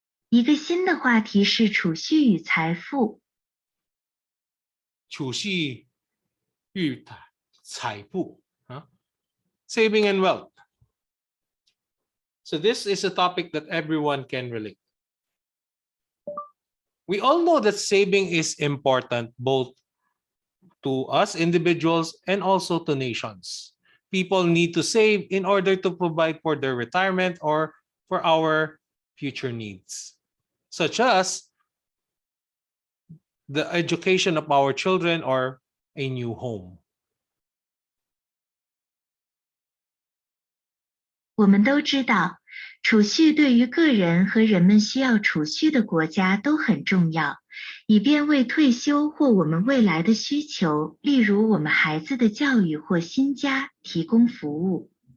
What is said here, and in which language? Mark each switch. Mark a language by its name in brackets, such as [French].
[Chinese] 一个新的话题是储蓄与财富。储蓄与财富, [English] saving and wealth. So this is a topic that everyone can relate. We all know that saving is important both to us individuals and also to nations. People need to save in order to provide for their retirement or for our future needs, such as the education of our children or a new home. [Chinese] 我们都知道，储蓄对于个人和人们需要储蓄的国家都很重要，以便为退休或我们未来的需求，例如我们孩子的教育或新家提供服务。